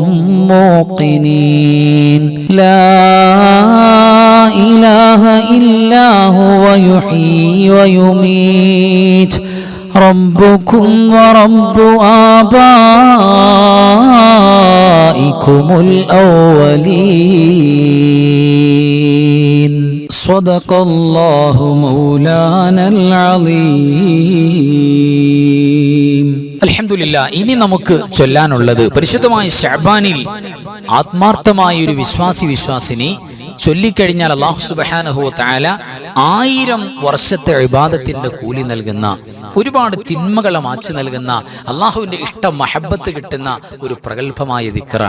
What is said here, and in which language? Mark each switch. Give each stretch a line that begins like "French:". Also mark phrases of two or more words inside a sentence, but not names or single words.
Arabic: موقنين لا إله إلا هو يحيي ويميت ربكم ورب آبائكم الأولين صدق الله مولانا العظيم.
Malayalam: അൽഹംദുലില്ലാ, ഇനി നമുക്ക് ചൊല്ലാനുള്ളത് പരിശുദ്ധമായ ശഅബാനിൽ ആത്മാർത്ഥമായ ഒരു വിശ്വാസിനി ചൊല്ലിക്കഴിഞ്ഞാൽ
Arabic: الله سبحانه وتعالى
Malayalam: 1000 വർഷത്തെ ഇബാദത്തിന്റെ കൂലി നൽകുന്ന, ഒരുപാട് തിന്മകളെ മാറ്റി നൽകുന്ന, അല്ലാഹുവിന്റെ ഇഷ്ടം മഹബ്ബത്ത് കിട്ടുന്ന ഒരു പ്രഗൽഭമായ ദിക്റാണ്.